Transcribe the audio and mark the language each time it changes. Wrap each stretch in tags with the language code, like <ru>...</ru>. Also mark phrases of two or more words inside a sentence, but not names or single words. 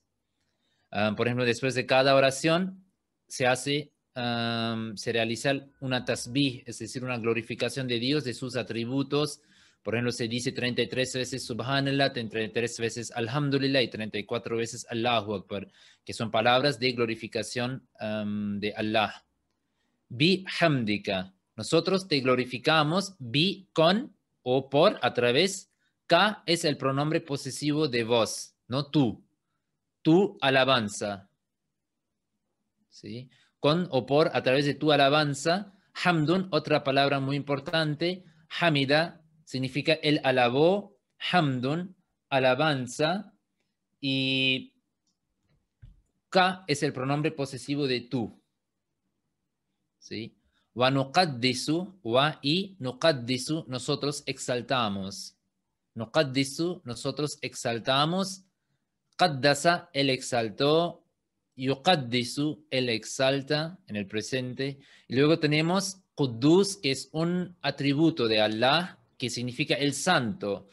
<es>Por ejemplo, después de cada oración se realiza una tasbih, es decir, una glorificación de Dios, de sus atributos, Por ejemplo, se dice 33 veces Subhanallah, 33 veces Alhamdulillah y 34 veces</es> <ar>الله أكبر,</ar> <es>que son palabras de glorificación de Allah.</es> <ar>بحمدك.</ar> <es>Nosotros te glorificamos, bi con o por, a través. Ka es el pronombre posesivo de vos, no tú. Tu alabanza. ¿Sí? Con o por, a través de tu alabanza. Hamdun, otra palabra muy importante. Hamida significa él alabó. Hamdun, alabanza. Y ka es el pronombre posesivo de tú. ¿Sí?</es> <ar>ونقدس و y nuqaddisu,</ar> <es>nosotros exaltamos. Nuqaddisu, nosotros exaltamos. Qaddasa, él exaltó. Yuqaddisu, él exalta en el presente. Y luego tenemos Quddus, que es un atributo de Allah, que significa el santo.</es>